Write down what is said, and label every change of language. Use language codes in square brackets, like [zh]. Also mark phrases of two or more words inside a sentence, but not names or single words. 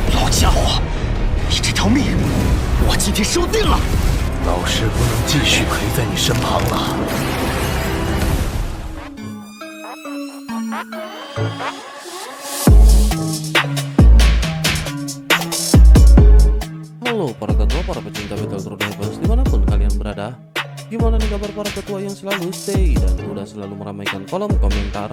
[zh] 家伙，你这条命，我今天收定了。老师不能继续陪在你身旁了。 [id] Halo para tetua, para pecinta battle Trollhaven dimanapun kalian berada. Gimana nih kabar para tetua yang selalu stay dan udah selalu meramaikan kolom komentar?